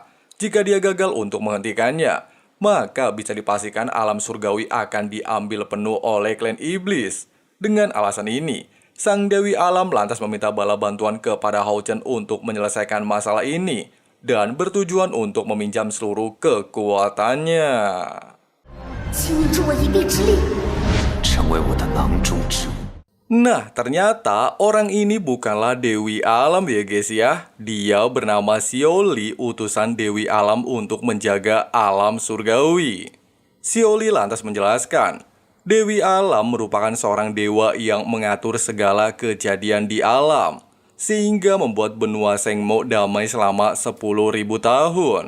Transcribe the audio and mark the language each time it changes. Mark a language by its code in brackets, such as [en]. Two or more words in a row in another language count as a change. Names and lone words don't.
[id] Jika dia gagal untuk menghentikannya, maka bisa dipastikan alam surgawi akan diambil penuh oleh klan iblis. Dengan alasan ini, Sang Dewi Alam lantas meminta bala bantuan kepada Hao Chen untuk menyelesaikan masalah ini dan bertujuan untuk meminjam seluruh kekuatannya. [zh] 请你助我一臂之力。成为我的囊中之物。 [id] Nah, ternyata orang ini bukanlah Dewi Alam ya guys ya. Dia bernama Xiaoli, utusan Dewi Alam untuk menjaga alam surgawi. Xiaoli lantas menjelaskan, Dewi Alam merupakan seorang dewa yang mengatur segala kejadian di alam, sehingga membuat benua Sengmo damai selama 10.000 tahun.